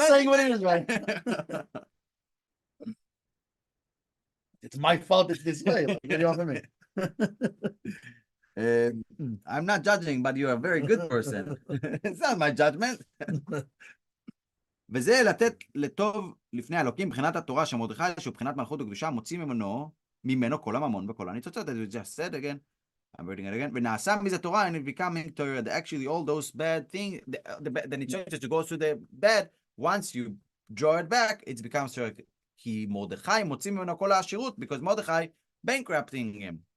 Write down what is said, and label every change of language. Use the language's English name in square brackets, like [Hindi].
[English] Just saying what it is, right? It's my fault it's this way. Like, get it off of me. I'm not judging, but you're a very good person. It's not my judgment. [Hebrew] וזה לתת לטוב לפני האלוקים, מבחינת התורה שמרדכי, שהוא מבחינת מלכות הקדושה, מוציא ממנו כל הממון וכל הניצוצות. [English] As we just said again, I'm reading it again. [Hebrew] ונעשה מזה תורה, [English] and it becoming Torah. Actually, all those bad things, the nitzot to go through the bad, once you draw it back, it becomes Torah. [Hebrew] כי מרדכי מוציא ממנו כל העשירות, because מרדכי [English] bankrupting him.